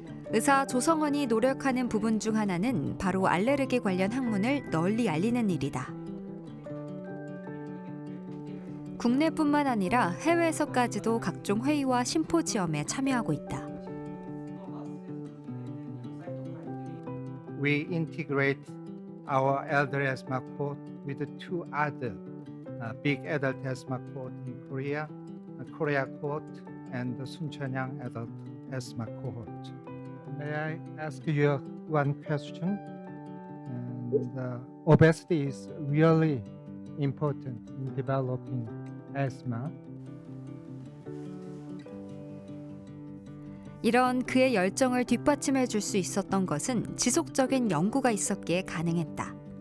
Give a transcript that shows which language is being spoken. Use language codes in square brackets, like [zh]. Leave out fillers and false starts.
[ko] 의사 조성원이 노력하는 부분 중 하나는 바로 알레르기 관련 학문을 널리 알리는 일이다. 국내뿐만 아니라 해외에서까지도 각종 회의와 심포지엄에 참여하고 있다. [en] We integrate our elder asthma cohort with the two other big adult asthma cohort in Korea, Korea cohort and the Suncheonyang adult asthma cohort. May I ask you one question? Obesity is really important in developing asthma. [ko] 이런 그의 열정을 뒷받침해 줄 수 있었던 것은 지속적인 연구가 있었기에 가능했다.